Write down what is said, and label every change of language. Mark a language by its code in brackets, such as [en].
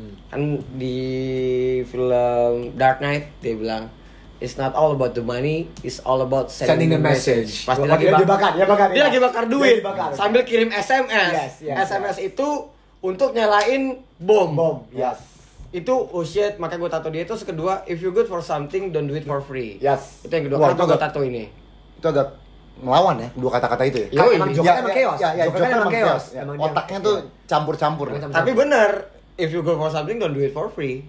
[id] Kan di film Dark Knight dia bilang [en] it's not all about the money, it's all about sending the message. [id] Pas dia lagi dia lagi bakar duit sambil kirim SMS. [en] Yes, [id] SMS itu untuk nyalain bom. [en] Yes. [id] Itu [en] oh shit, [id] makanya gue tato dia. Terus kedua, [en] if you good for something, don't do it for free. Yes. [id] Itu yang kedua. Wah, Kenapa itu gue agak- tato ini? Itu agak melawan ya dua kata-kata itu ya. Yoi. Emang Joker emang chaos. Joker kan emang chaos. Ya. Emang dia- Otaknya tuh campur-campur. Campur-campur. Tapi bener, [en] if you go for something, don't do it for free.